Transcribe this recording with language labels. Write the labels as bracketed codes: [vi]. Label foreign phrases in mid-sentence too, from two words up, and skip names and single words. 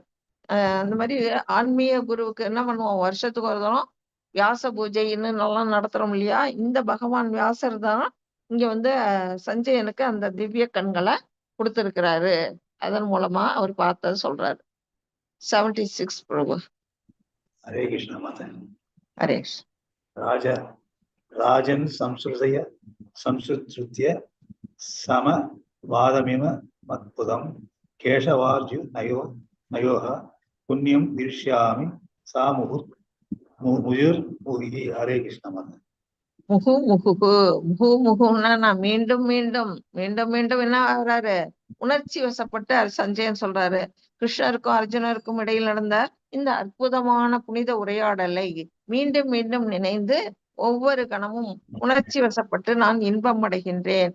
[ta] அந்த மாதிரி ஆன்மீக குருவுக்கு என்ன பண்ணுவோம்? வருஷத்துக்கு ஒரு தரம் வியாச பூஜைன்னு நல்லா நடத்துறோம் இல்லையா? இந்த பகவான் வியாசர் தான் இங்க வந்து சஞ்சயனுக்கு அந்த திவ்ய கண்களை கொடுத்திருக்கிறாரு. அதன் மூலமா அவர் பார்த்தது சொல்றாரு. 76 பிரபு. [hi] हरे कृष्ण माता। ஹரேஷ். [sa] राजन् संसृत्य समवादमिम मत्पुदं केशवार्जुनयोः पुण्यं दृश्यामि सा मुहुर्मुहुः। [hi] हरे कृष्ण माता। [ta] முகுன்னா நான் மீண்டும் மீண்டும் மீண்டும் மீண்டும் என்ன ஆகுறாரு? உணர்ச்சி வசப்பட்டு சஞ்சயன் சொல்றாரு, கிருஷ்ணருக்கும் அர்ஜுனருக்கும் இடையில் நடந்த இந்த அற்புதமான புனித உரையாடலை மீண்டும் மீண்டும் நினைந்து ஒவ்வொரு கணமும் உணர்ச்சி வசப்பட்டு நான் இன்பம் அடைகின்றேன்.